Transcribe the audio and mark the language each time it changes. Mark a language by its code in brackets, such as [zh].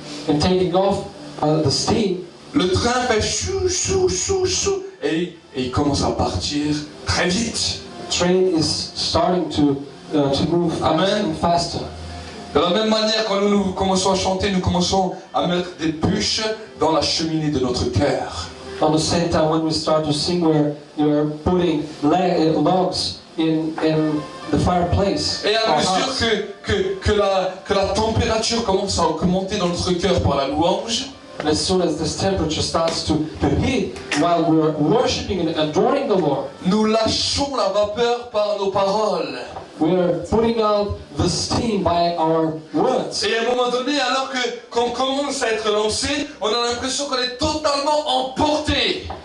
[en] and taking off the steam, [fr] le train fait chou chou chou chou et il commence à partir très vite. [en] the train is starting to move faster Amen. and faster. [fr] De la même manière, quand nous commençons à chanter, nous commençons à mettre des bûches dans la cheminée de notre cœur. [en] On the same time, when we start to sing, you're putting logs in the fireplace. [fr] Et à [en] Our [fr] mesure [en] hearts. [fr] que la température commence à augmenter dans notre cœur par la louange, [en] And as soon as this temperature starts to heat while we're worshiping and adoring the Lord, [fr] nous lâchons la vapeur par nos paroles. [en] we're putting out the steam by our words. [fr] Et à un moment donné, alors qu'on commence à être lancé, on a l'impression qu'on est totalement emporté.